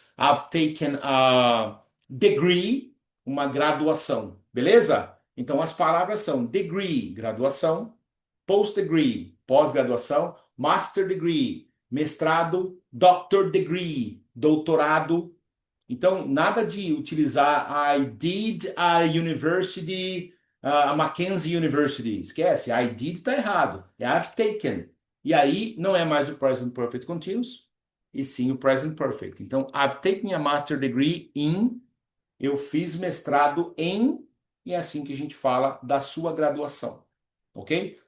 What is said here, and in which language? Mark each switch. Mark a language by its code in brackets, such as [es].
[en] I've taken a degree, [pt] uma graduação, beleza? Então as palavras são degree, graduação, post degree, pós-graduação, master degree, mestrado, doctor degree, doutorado. Então, nada de utilizar [en] I did a university, a Mackenzie University. [pt] Esquece, I did está errado. É I've taken. E aí não é mais o present perfect continuous, e sim o present perfect. Então, [en] I've taken a master degree in, [pt] eu fiz mestrado em, e é assim que a gente fala da sua graduação. Ok?